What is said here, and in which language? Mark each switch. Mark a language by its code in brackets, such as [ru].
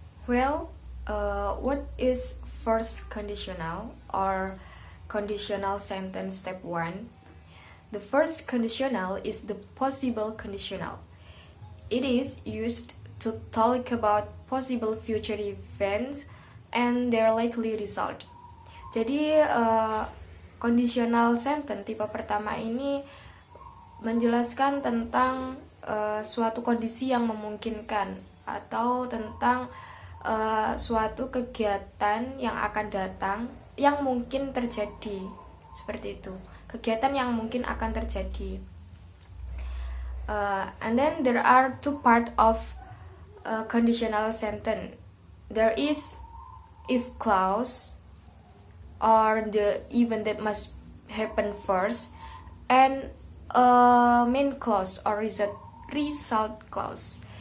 [en] Well, what is first conditional or conditional sentence step 1? The first conditional is the possible conditional. It is used to talk about possible future events and their likely result. [id] Jadi conditional sentence tipe pertama ini menjelaskan tentang suatu kondisi yang memungkinkan atau tentang suatu kegiatan yang akan datang yang mungkin terjadi, seperti itu. Kegiatan yang mungkin akan terjadi. [en] And then there are two parts of conditional sentence. There is if clause or the event that must happen first, and main clause or result clause.